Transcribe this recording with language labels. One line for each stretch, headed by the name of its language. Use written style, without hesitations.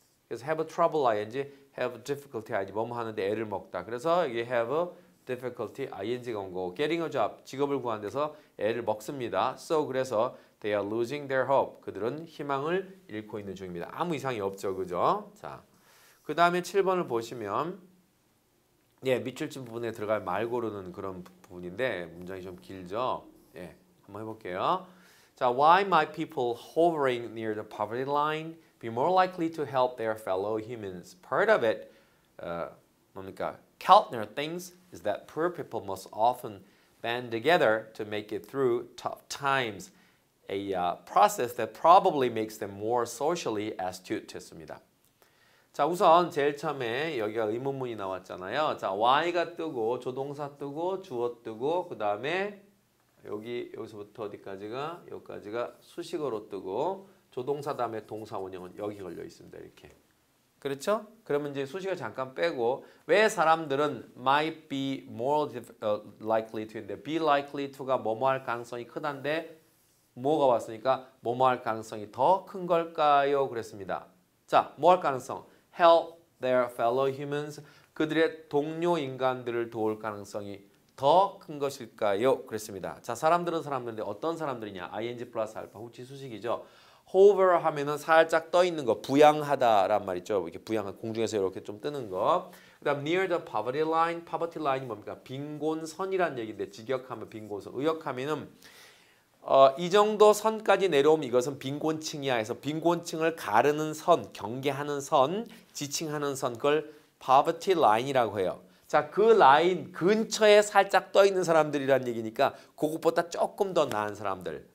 Korean: 그래서
English: have trouble ing, have difficulty ing
Korean: 뭐뭐 하는데 애를 먹다. 그래서 이게 have difficulty ing가 온 거고
English: getting a job
Korean: 직업을 구한 데서 애를 먹습니다.
English: So
Korean: 그래서
English: they are losing their hope.
Korean: 그들은 희망을 잃고 있는 중입니다. 아무 이상이 없죠. 그죠? 자, 그 다음에 7번을 보시면 예, 밑줄진 부분에 들어갈 말 고르는 그런 부분인데 문장이 좀 길죠? 예, 한번 해볼게요.
English: 자, why might people hovering near the poverty line be more likely to help their fellow humans? Part of it,
Korean: 뭡니까?
English: Keltner thinks is that poor people must often band together to make it through tough times. A process that probably makes them more socially astute
Korean: 했습니다. 자, 우선 제일 처음에 여기가 의문문이 나왔잖아요. 자, why가 뜨고 조동사 뜨고 주어 뜨고 그 다음에 여기서부터 어디까지가 여기까지가 수식어로 뜨고 조동사 다음에 동사 원형은 여기 걸려 있습니다. 이렇게. 그렇죠? 그러면 이제 수식어 잠깐 빼고 왜 사람들은
English: might be more likely to
Korean: 인데 be likely to가 뭐뭐 할 가능성이 크다인데 뭐가 왔으니까 뭐뭐 할 가능성이 더 큰 걸까요? 그랬습니다. 자, 뭐 할 가능성?
English: help their fellow humans.
Korean: 그들의 동료 인간들을 도울 가능성이 더 큰 것일까요? 그랬습니다. 자, 사람들인데 어떤 사람들이냐? ing 플러스 알파 후치 수식이죠. hover 하면은 살짝 떠 있는 거, 부양하다란 말 있죠. 이렇게 부양한 공중에서 이렇게 좀 뜨는 거. 그다음
English: near the poverty line,
Korean: poverty line이 뭡니까? 빈곤선이란 얘기인데 직역하면 빈곤선, 의역하면은 이 정도 선까지 내려오면 이것은 빈곤층이야 해서 빈곤층을 가르는 선, 경계하는 선, 지칭하는 선 그걸 poverty line이라고 해요. 자, 그 라인 근처에 살짝 떠 있는 사람들이란 얘기니까 그것보다 조금 더 나은 사람들.